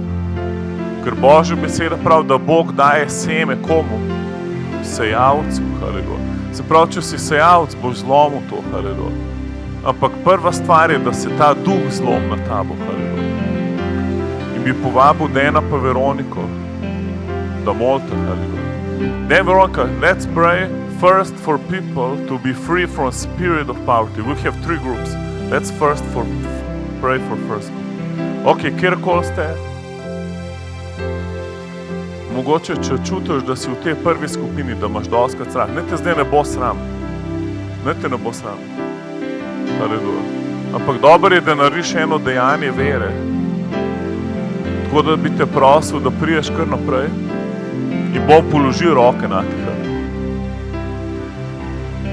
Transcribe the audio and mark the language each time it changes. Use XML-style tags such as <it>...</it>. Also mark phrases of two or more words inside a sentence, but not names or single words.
<sl>Ker Božja beseda pravi, da Bog daje seme komu? Sejavcu, haleluja. Se pravi, če si sejavc, boš zlomil to, haleluja. Ampak prva stvar je, da se ta duh zlom na tabo, haleluja. In bi povabil Dena pa Veroniko, da molite, haleluja.</sl> <en>Then Veronica, let's pray first for people to be free from spirit of poverty. We have 3 groups. Let's first pray for first.</en> <sl>Ok, kjerkoli ste, mogoče, če čutiš, da si v tej prvi skupini, da imaš dostikrat strah, ne te zdaj ne bo sram. Ne te ne bo sram. Haleluja. Ampak dobro je, da narediš eno dejanje vere. Tako da bi te prosil, da priješ kar naprej in bom položil roke na tega.</sl>